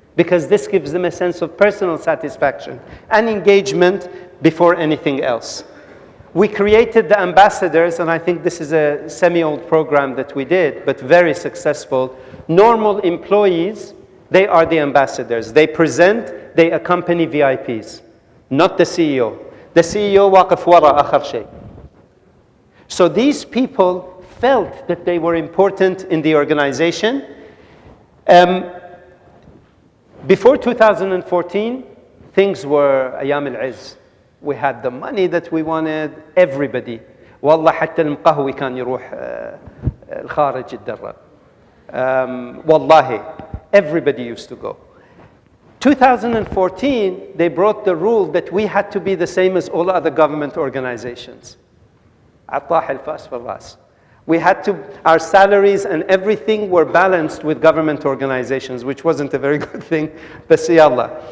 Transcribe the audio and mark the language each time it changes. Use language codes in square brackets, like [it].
[en] Because this gives them a sense of personal satisfaction and engagement before anything else. We created the ambassadors, and I think this is a semi-old program that we did, but very successful. Normal employees, they are the ambassadors. They present, they accompany VIPs, not the CEO. The CEO [ar] واقف وراء آخر شيء. [en] So these people felt that they were important in the organization. Before 2014, things were [ar] أيام العز. [en] We had the money that we wanted, everybody. [ar] والله حتى المقهوي كان يروح الخارج يتدرب. والله, [en] everybody used to go. 2014, they brought the rule that we had to be the same as all other government organizations. [ar] عطاح الفاس في الراس. [en] We had to, our salaries and everything were balanced with government organizations, which wasn't a very good thing, but yallah.